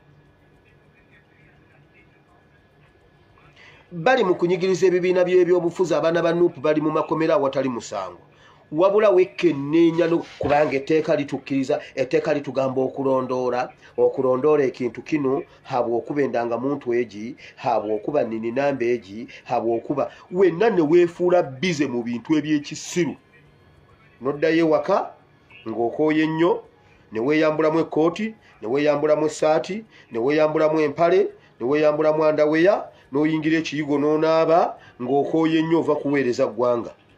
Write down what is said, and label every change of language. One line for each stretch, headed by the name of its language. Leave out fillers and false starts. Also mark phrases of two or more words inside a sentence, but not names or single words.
Ganda: Bali mu kunyigiriza ebibiina by'ebyobufuzi abaana ba Nuupu bali mu makomera awatali musango. Wabula wekenneenya kubanga etteeka litukkiriza, etteeka litugamba okulondoola ekintu kino
Nyankole: habwa okuba
Ganda: endangamuntu egi,
Nyankole: habwa okuba
Ganda: nninamba egi,
Nyankole: habwa okuba
Ganda: wenna ne weefuula bize mu bintu eby'ekisiru. Noddayo ewaka ng'okooye ennyo, ne weeyambulamu ekkooti, ne weeyambulamu essaati, ne weeyambulamu empale, ne weeyambulamu andaweya, n'oyingira ekiyigo n'onaaba ng'okooye ennyo ova kuweereza ggwanga.